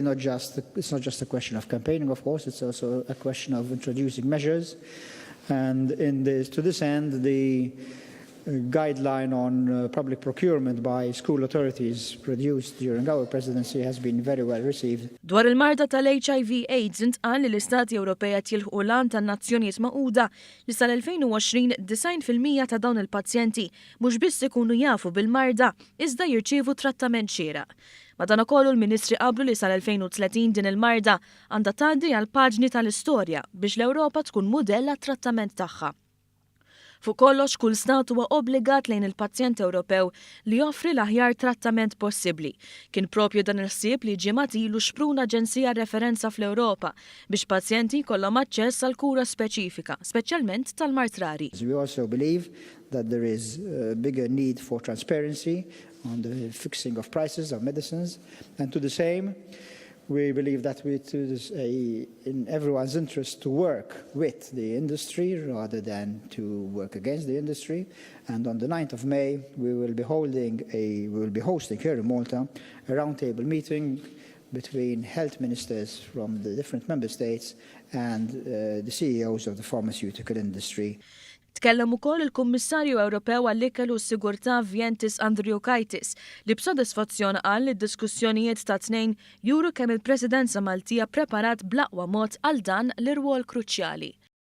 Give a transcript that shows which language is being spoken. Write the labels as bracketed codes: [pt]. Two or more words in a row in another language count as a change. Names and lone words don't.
[en] It's not just a question of campaigning, of course, it's also a question of introducing measures. And to this end, the guideline on public procurement by school authorities produced during our presidency has been very well received. [mt] Dwar il-marda tal-HIV/AIDS intqal li l-Istati Ewropej qed jilħqu lan tan-Nazzjonijiet Magħquda li sal-2020 90% ta' dawn il-pazjenti mhux biss ikunu jafu bil-marda iżda jirċievu trattament xieraq. Madankollu l-Ministri qablu li sal-2030 din il-marda għandha tgħaddi għal paġni tal-istorja biex l-Ewropa tkun mudell għat-trattament tagħha. Fuq kollox kull stat huwa obbligat lejn il-pazjent Ewropew li joffri l-aħjar trattament possibbli. Kien propju dan il-ħsieb li ġimgħat ilu xpruna aġenzija referenza fl-Ewropa biex pazjenti jkollhom aċċess għal kura speċifika, speċjalment tal-mart rari. [en] We also believe that there is a bigger need for transparency on the fixing of prices of medicines, and to the same, we believe that it is in everyone's interest to work with the industry rather than to work against the industry. And on the 9th of May, we will be hosting here in Malta a roundtable meeting between health ministers from the different member states and the CEOs of the pharmaceutical industry. [mt] Tkellem ukoll il-Kummissarju Ewropew għall-Ikel u s-Sigurtà Vientis Andriukaitis li b'sodisfazzjon qal li d-diskussjonijiet ta' tnejn juru kemm il-Presidenza Maltija preparat bl-aqwa mod għal dan l-irwol kruċjali.